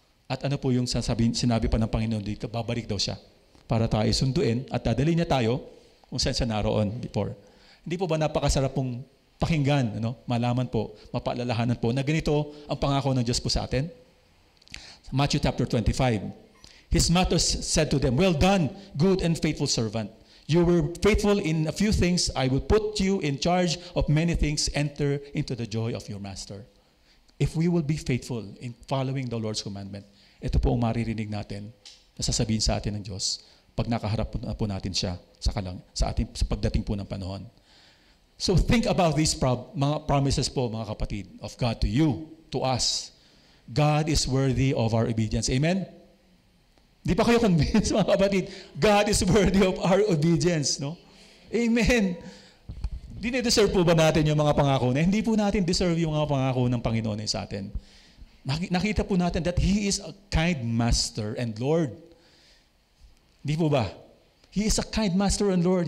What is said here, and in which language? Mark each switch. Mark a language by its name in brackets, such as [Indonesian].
[Filipino] At ano po yung sinabi pa ng Panginoon dito, babalik daw siya para tayo sunduin at dadali niya tayo kung saan siya naroon before. Hindi po ba napakasarap pong pakinggan, ano? Malaman po, mapaalalahanan po na ganito ang pangako ng Diyos po sa atin? [English] Matthew chapter 25. His mother said to them, "Well done, good and faithful servant. You were faithful in a few things. I will put you in charge of many things. Enter into the joy of your master." If we will be faithful in following the Lord's commandment, [Filipino] ito po ang maririnig natin na sasabihin sa atin ng Diyos pag nakaharap po natin siya sa pagdating po ng panahon. [English] So think about these mga promises po, mga kapatid, of God to you, to us. God is worthy of our obedience. Amen? [Filipino] Di pa kayo convinced, mga kapatid? [English] God is worthy of our obedience, no? [Filipino] Amen. Dine-deserve po ba natin yung mga pangako na? Hindi po natin deserve yung mga pangako ng Panginoon sa atin. Nakita po natin [English] that He is a kind Master and Lord. [Filipino] Hindi po ba? [English] He is a kind Master and Lord.